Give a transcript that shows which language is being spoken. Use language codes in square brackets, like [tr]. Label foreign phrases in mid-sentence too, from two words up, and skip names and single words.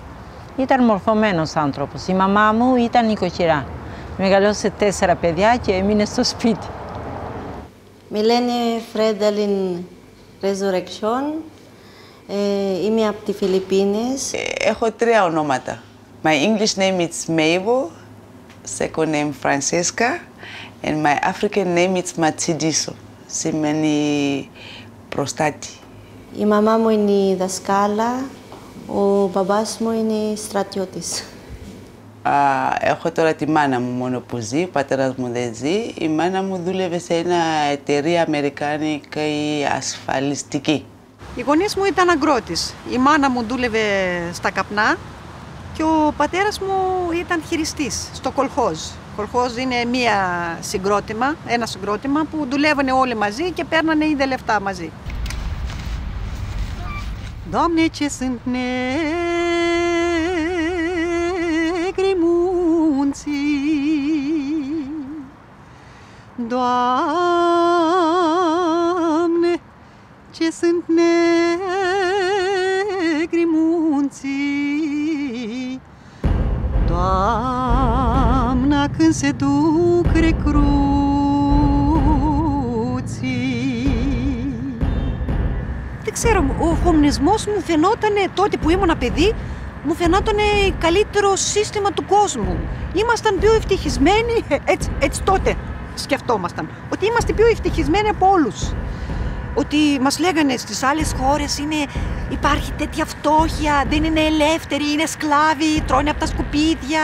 [el] Ήταν μορφωμένος άνθρωπος. Η μαμά μου ήταν νοικοκυρά. Μεγαλώσε 4 παιδιά και έμεινε στο σπίτι. Με λένε Φρένταλιν Resurrection. Είμαι από τις Φιλιππίνες. Έχω 3 ονόματα. [en] My English name is Mabel, second name Francesca, and my African name is Matsidiso. [el] Σημαίνει προστάτη. Η μαμά μου είναι δασκάλα, ο μπαμπάς μου είναι στρατιώτης. Έχω τώρα τη μάνα μου μόνο που ζει, ο πατέρας μου δεν ζει. Η μάνα μου δούλευε σε ένα εταιρεία αμερικάνικη ασφαλιστική. Οι γονείς μου ήταν αγρότης. Η μάνα μου δούλευε στα καπνά και ο πατέρας μου ήταν χειριστής στο κολχόζ. Κολχόζ είναι ένα συγκρότημα που δουλεύανε όλοι μαζί και παίρνανε είδε λεφτά μαζί. [ro] Doamne, ce sunt negri munții, Doamne, ce sunt negri munții, Doamna, când se duc recruții. [el] Δεν ξέρω, ο κομμουνισμός μου φαινότανε τότε που ήμουν παιδί, μου φαινότανε καλύτερο σύστημα του κόσμου. Ήμασταν πιο ευτυχισμένοι, έτσι τότε σκεφτόμασταν, ότι είμαστε πιο ευτυχισμένοι από όλους. Ότι μας λέγανε στις άλλες χώρες υπάρχει τέτοια φτώχεια, δεν είναι ελεύθεροι, είναι σκλάβοι, τρώνε από τα σκουπίδια.